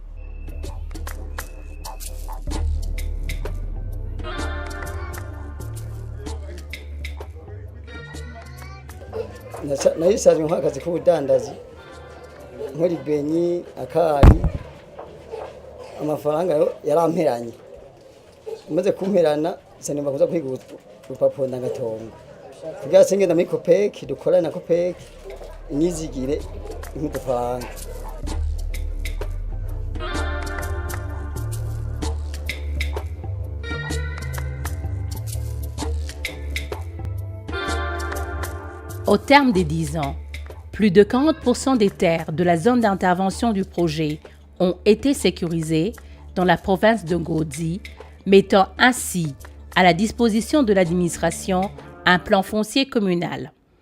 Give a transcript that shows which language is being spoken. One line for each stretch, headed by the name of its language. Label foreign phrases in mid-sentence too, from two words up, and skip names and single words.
Rundi: Nayisaje nk'akazi k'ubudandazi nk'uri benyi akari amafaranga yaramperanye maze kumperana sanimba kuza kwiga urupapuro ndangatongo kugira sengenda muri Copec dukorana na Copec inyizigire nk'udufaranga.
French: Au terme des 10 ans, plus de 40% des terres de la zone d'intervention du projet ont été sécurisées dans la province de Ngozi, mettant ainsi à la disposition de l'administration un plan foncier communal.